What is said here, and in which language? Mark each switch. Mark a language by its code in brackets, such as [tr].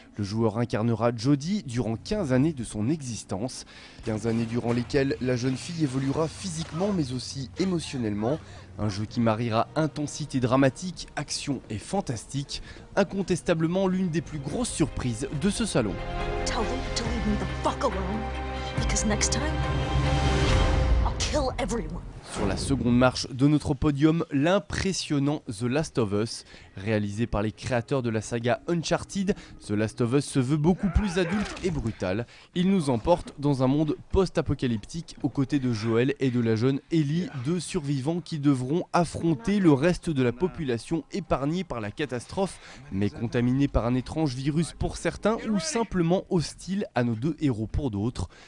[fr] Le joueur incarnera Jodie durant 15 années de son existence. 15 années durant lesquelles la jeune fille évoluera physiquement mais aussi émotionnellement. Un jeu qui mariera intensité dramatique, action et fantastique, incontestablement l'une des plus grosses surprises de ce salon. [en] Tell them to leave me the fuck alone, because next time, I'll kill everyone. [fr] Sur la seconde marche de notre podium, l'impressionnant The Last of Us. Réalisé par les créateurs de la saga Uncharted, The Last of Us se veut beaucoup plus adulte et brutal. Il nous emporte dans un monde post-apocalyptique aux côtés de Joel et de la jeune Ellie, deux survivants qui devront affronter le reste de la population épargnée par la catastrophe, mais contaminée par un étrange virus pour certains ou simplement hostile à nos deux héros pour d'autres.